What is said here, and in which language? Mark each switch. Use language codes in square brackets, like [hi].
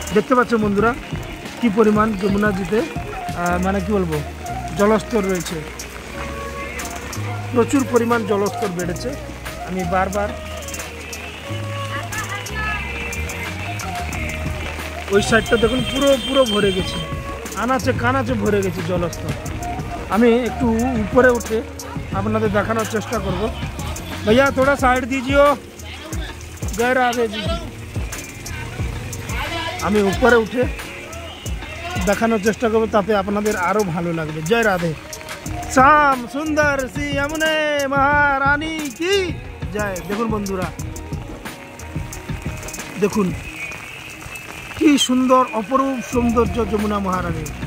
[bn] দেখতে পাচ্ছেন বন্ধুরা কি পরিমাণ যমুনাজিতে মানে কি বলবো জলস্তর রয়েছে, প্রচুর পরিমাণ জলস্তর বেড়েছে। আমি বারবার ওই সাইডটা দেখুন পুরো পুরো ভরে গেছে, আনাচে কানাচে ভরে গেছে জলস্তর। আমি একটু উপরে উঠে আপনাদের দেখানোর চেষ্টা করব। [hi] भैया थोड़ा साइड दीजिए, गैर आगे दीजिए। [bn] আমি উপরে উঠে দেখানোর চেষ্টা করব, তাতে আপনাদের আরও ভালো লাগবে। জয় রাধে শ্যাম সুন্দর শ্রী যমুনা মহারানী কি জয়। দেখুন বন্ধুরা, দেখুন কি সুন্দর অপরূপ সৌন্দর্য যমুনা মহারানী।